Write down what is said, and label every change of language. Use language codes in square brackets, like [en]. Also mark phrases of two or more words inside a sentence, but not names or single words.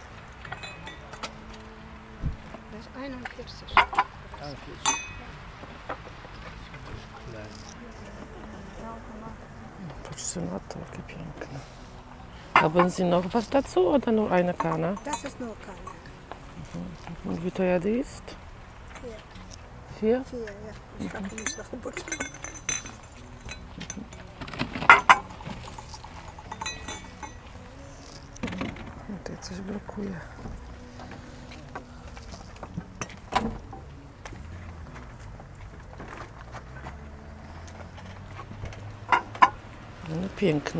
[de] Das ist 41. [pl] Patrzcie na to, jakie piękne. [de] Haben Sie noch was dazu oder nur eine Kanne? Das ist nur keine. Und wie teuer die ist? 4? 4, ja. Ich habe die nicht noch geputzt. [pl] Tutaj coś blokuje. No piękna.